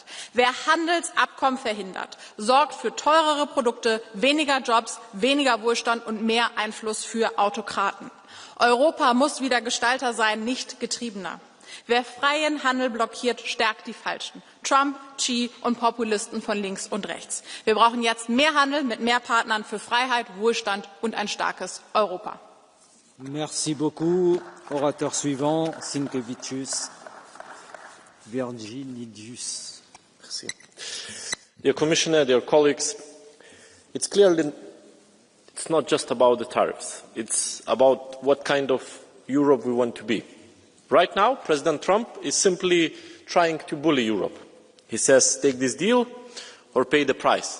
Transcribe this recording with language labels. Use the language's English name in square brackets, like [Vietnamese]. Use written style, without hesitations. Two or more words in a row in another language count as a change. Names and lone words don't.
[German] Wer Handelsabkommen verhindert, sorgt für teurere Produkte, weniger Jobs, weniger Wohlstand und mehr Einfluss für Autokraten. Europa muss wieder Gestalter sein, nicht Getriebener. Wer freien Handel blockiert, stärkt die Falschen. Trump, Xi und Populisten von links und rechts. Wir brauchen jetzt mehr Handel mit mehr Partnern für Freiheit, Wohlstand und ein starkes Europa. [French] Merci beaucoup. Orateur suivant, Sinkevicius Virginidius. Merci. [English] Dear Commissioner, dear colleagues, it's clear that it's not just about the tariffs. It's about what kind of Europe we want to be. Right now, President Trump is simply trying to bully Europe. He says, take this deal or pay the price.